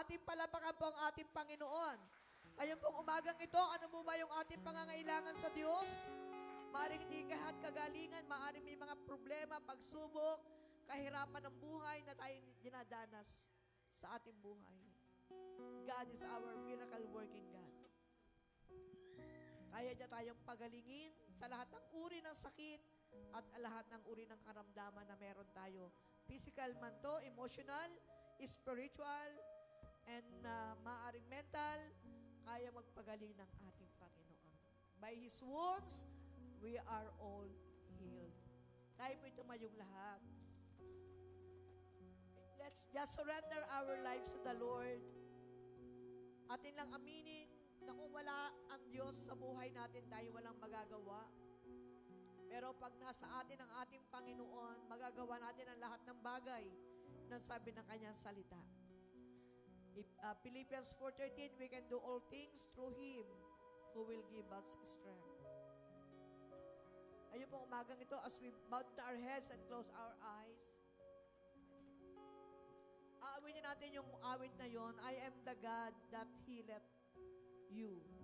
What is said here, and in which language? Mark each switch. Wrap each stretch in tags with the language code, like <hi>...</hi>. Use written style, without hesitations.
<tl>Ating palapakan po ang ating Panginoon. Ngayon pong umagang ito, ano po ba yung ating pangangailangan sa Diyos? Maaring hindi kahat kagalingan, maaring may mga problema, pagsubok, kahirapan ng buhay na tayong dinadanas sa ating buhay.</tl> <en>God is our miracle working God.</en> <tl>Kaya niya tayong pagalingin sa lahat ng uri ng sakit at lahat ng uri ng karamdaman na meron tayo. Physical man to, emotional, spiritual, and maaring mental, kaya magpagaling ng ating Panginoon.</tl> <en>By His wounds, we are all healed.</en> <tl>Tayo po'y tumayong lahat.</tl> <en>Let's just surrender our lives to the Lord.</en> <tl>Atin lang aminin na kung wala ang Diyos sa buhay natin, tayo walang magagawa. Pero pag nasa atin ang ating Panginoon, magagawa natin ang lahat ng bagay na sabi ng Kanyang salita.</tl> <en>Philippians 4:13, we can do all things through Him who will give us strength.</en> <tl>Ayun pong umagang ito,</tl> <en>as we bow our heads and close our eyes,</en> <tl>aawitin natin yung awit na yon,</tl> <en>I am the God that healeth you.</en>